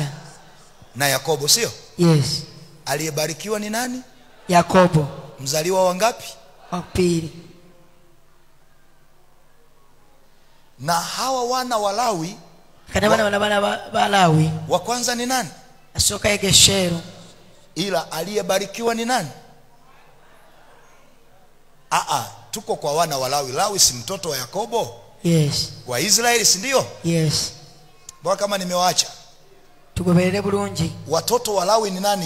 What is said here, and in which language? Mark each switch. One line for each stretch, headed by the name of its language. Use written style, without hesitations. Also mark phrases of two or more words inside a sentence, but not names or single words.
Swahili: na Yakobo, sio?
English: Yes.
Swahili: Aliyebarikiwa ni nani? Yakobo. Mzaliwa wangapi? Wa pili. Na hawa wana wa Lawi,
Ganda: kana bana ba Lawi,
Swahili: wa kwanza ni nani?
Ganda: Asooka ye Gershon.
Swahili: Ila aliyebarikiwa ni nani? Tuko kwa wana wa Lawi. Lawi si mtoto wa Yakobo?
English: Yes.
Swahili: Wa Israeli, si ndio?
English: Yes.
Swahili: Bwana kama nimewaacha.
Ganda: Tugoberere bulungi.
Swahili: Watoto wa Lawi ni nani?